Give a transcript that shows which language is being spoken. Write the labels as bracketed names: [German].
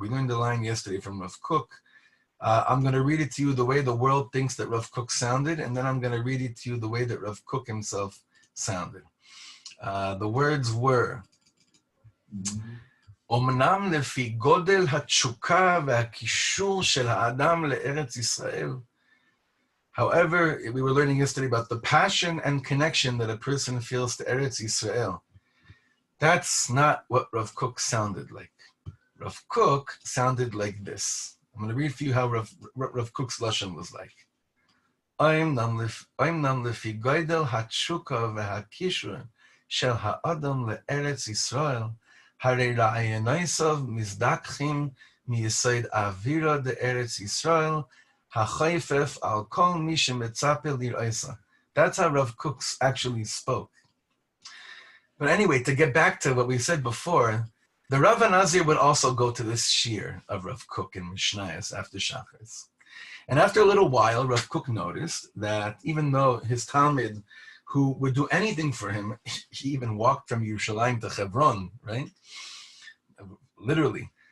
[English] We learned a line yesterday from Rav Kook. I'm going to read it to you the way the world thinks that Rav Kook sounded, and then I'm going to read it to you the way that Rav Kook himself sounded. The words were, [Hebrew] אומנם לפי גודל התשוקה והקישור של האדם לארץ ישראל. [English] However, we were learning yesterday about the passion and connection that a person feels to Eretz Yisrael. That's not what Rav Kook sounded like. Rav Kook sounded like this. I'm going to read for you how Rav Kook's lashon was like. [Hebrew] אומנם לפי גודל התשוקה והקישור של האדם לארץ ישראל, הרי רעיונותיו מזדככים מיסוד האווירה דארץ ישראל, החופף על כל מי שמצפה לראותה. [English] That's how Rav Kook actually spoke. But anyway, to get back to what we said before, the Rav Nazir would also go to this shir of Rav Kook in Mishnayos after Shacharis. And after a little while, Rav Kook noticed that even though his Talmid, who would do anything for him, he even walked from Yerushalayim to Chevron, right? Literally.